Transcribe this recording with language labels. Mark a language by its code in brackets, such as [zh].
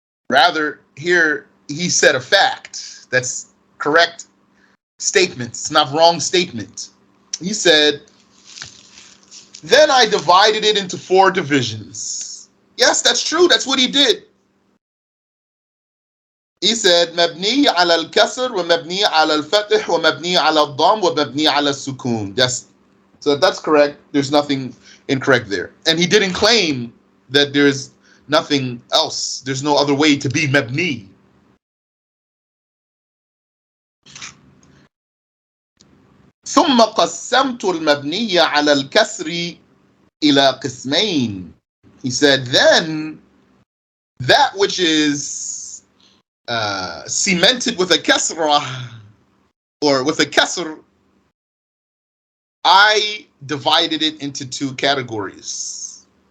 [en] Rather, here he said a fact. That's correct statement. It's not wrong statement. He said, then I divided it into 4 divisions. Yes, that's true. That's what he did. He said, [ar] مبني على الكسر ومبني على الفتح ومبني على الضم ومبني على السكون. [en] Yes. So that's correct. There's nothing incorrect there. And he didn't claim that there's nothing else. There's no other way to be mabni. [ar] ثم قسمت المبني على الكسر إلى قسمين. [en] He said, then that which is cemented with a kasrah or with a kasr, I divided it into 2 categories.